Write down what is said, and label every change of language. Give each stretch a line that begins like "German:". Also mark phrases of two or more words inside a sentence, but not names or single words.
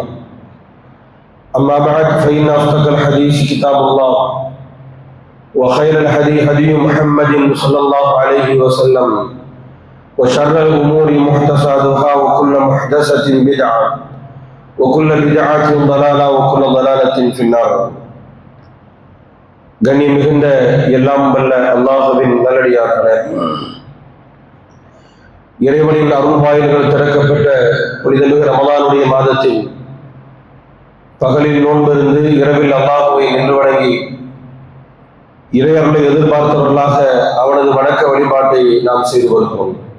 Arabic: أما بعد فإن أصدق الحديث كتاب الله وخير الهدي هدي محمد صلى الله عليه وسلم وشر الأمور محدثاتها وكل محدثة بدعة وكل بدعة ضلالة وكل ضلالة في النار.
Tamil: கண்ணி மிகுந்த எல்லாம் வல்ல அல்லாஹ்வின் நல்லடியார்களே, இறைவனின் அருள் வாயில்கள் திறக்கப்பட்ட புனிதமிகு ரமலானுடைய மாதத்தில் பகலில் நோன்பிருந்து இரவில் அல்லாஹ்வை நின்று வணங்கி இறையருளை எதிர்பார்த்தவர்களாக அவனது வணக்க வழிபாட்டை நாம் செய்து வருகிறோம்.